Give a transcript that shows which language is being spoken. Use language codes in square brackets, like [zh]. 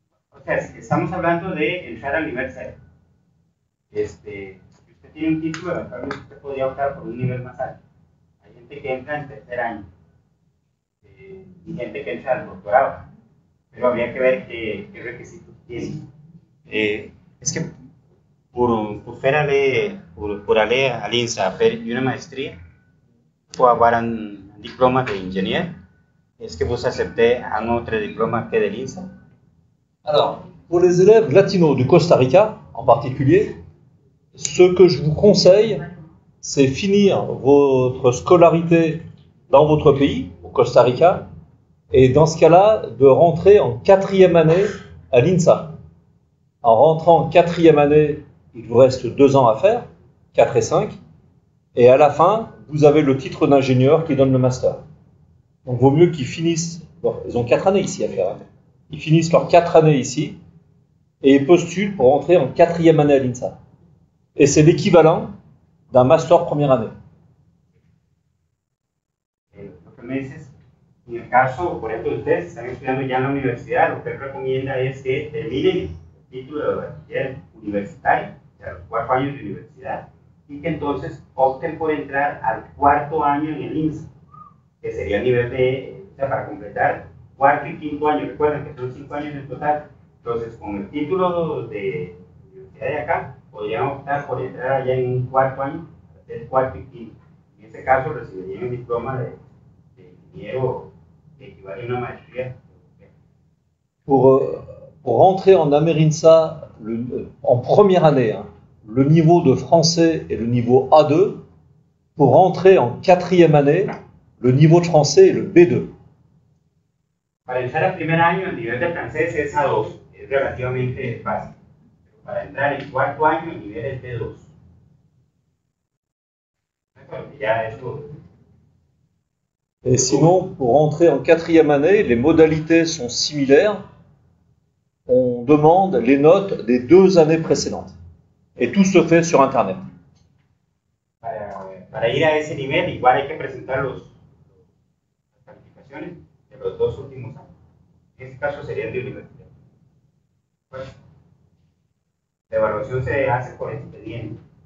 [es] O sea, si estamos hablando de entrar al nivel 0. Si usted tiene un título, eventualmente usted podría optar por un nivel más alto. Hay gente que entra en 3er año y gente que entra al doctorado, pero habría que ver qué requisitos tiene. Es que por [fr] aller à l'INSA faire une maestría ou avoir un diplôme d'ingénieur, est-ce que vous acceptez un autre diplôme que de l'INSA? Alors, pour les élèves latinos du Costa Rica, en particulier, ce que je vous conseille, c'est finir votre scolarité dans votre pays, au Costa Rica, et dans ce cas-là, de rentrer en 4e année à l'INSA. En rentrant en 4e année, il vous reste 2 ans à faire, 4 et 5, et à la fin, vous avez le titre d'ingénieur qui donne le master. Donc, il vaut mieux qu'ils finissent, bon, ils ont 4 années ici à faire, hein. Ils finissent leurs 4 années ici, et ils postulent pour rentrer en 4e année à l'INSA. Et c'est l'équivalent d'un master première année. [es] Lo que me dices, en el caso, por ejemplo, ustedes están estudiando ya en la universidad, lo que él recomienda es que terminen el título de bachiller universitario, o sea, los 4 años de universidad, y que entonces opten por entrar al 4º año en el INSA, que sería el nivel de, o sea, para completar 4º y 5º año. Recuerden que son 5 años en total. Entonces, con el título de universidad de acá, podrían optar por entrar allá en un 4º año, hacer 4º y 5º. En este caso, recibirían un diploma de ingeniero que equivale a una maestría. [fr] Pour rentrer en Amerinsa en première année, hein, le niveau de français est le niveau A2. Pour rentrer en 4e année, le niveau de français est le B2. [es] Para entrar al primer año, el nivel de francés es A2, es relativamente fácil. Pero para entrar en 4º año, el nivel es B2. Ya eso. [fr] Et sinon, pour rentrer en 4e année, les modalités sont similaires. On demande les notes des 2 années précédentes. Et tout se fait sur Internet. [es] Para ir a ese nivel, igual hay que presentar las calificaciones de los 2 últimos años. En este caso serían de universidad. Bueno, la evaluación se hace por expediente.